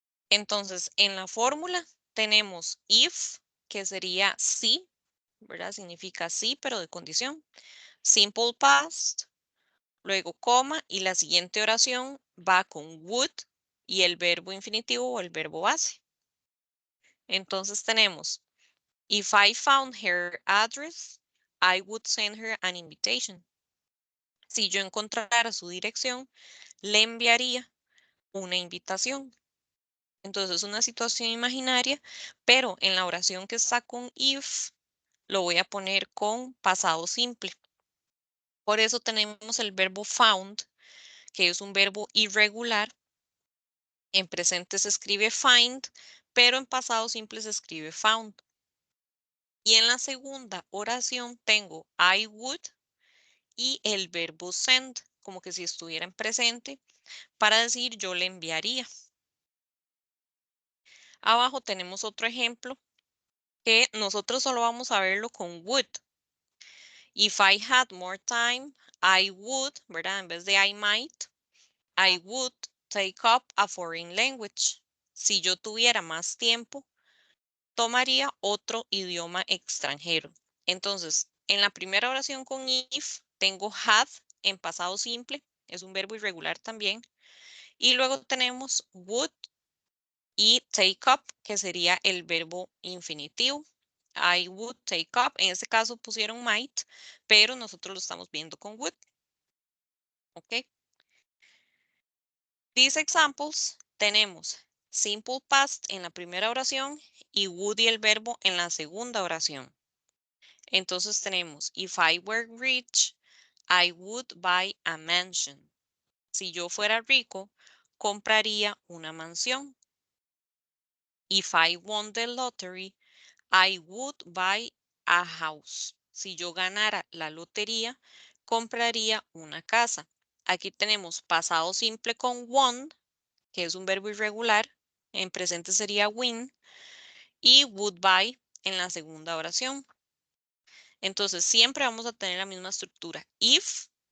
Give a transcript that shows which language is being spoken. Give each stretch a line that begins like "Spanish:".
Spanish: Entonces, en la fórmula tenemos if, que sería sí, ¿verdad? Significa sí, pero de condición. Simple past, luego coma, y la siguiente oración va con would y el verbo infinitivo o el verbo base. Entonces tenemos,
English: if I found her address, I would send her an invitation.
Spanish: Si yo encontrara su dirección, le enviaría una invitación. Entonces es una situación imaginaria, pero en la oración que está con if, lo voy a poner con pasado simple. Por eso tenemos el verbo found, que es un verbo irregular. En presente se escribe find, pero en pasado simple se escribe found. Y en la segunda oración tengo I would y el verbo send, como que si estuviera en presente, para decir yo le enviaría. Abajo tenemos otro ejemplo que nosotros solo vamos a verlo con would.
English: If I had more time, I would, ¿verdad?
Spanish: En vez de
English: I might, I would take up a foreign language.
Spanish: Si yo tuviera más tiempo, tomaría otro idioma extranjero. Entonces, en la primera oración con if, tengo had en pasado simple, es un verbo irregular también. Y luego tenemos would y take up, que sería el verbo infinitivo.
English: I would take up,
Spanish: en este caso pusieron might, pero nosotros lo estamos viendo con would. ¿Ok?
English: These examples,
Spanish: tenemos simple past en la primera oración y would y el verbo en la segunda oración. Entonces tenemos,
English: if I were rich, I would buy a mansion.
Spanish: Si yo fuera rico, compraría una mansión.
English: If I won the lottery, I would buy a house.
Spanish: Si yo ganara la lotería, compraría una casa. Aquí tenemos pasado simple con won, que es un verbo irregular. En presente sería win. Y would buy en la segunda oración. Entonces, siempre vamos a tener la misma estructura. If,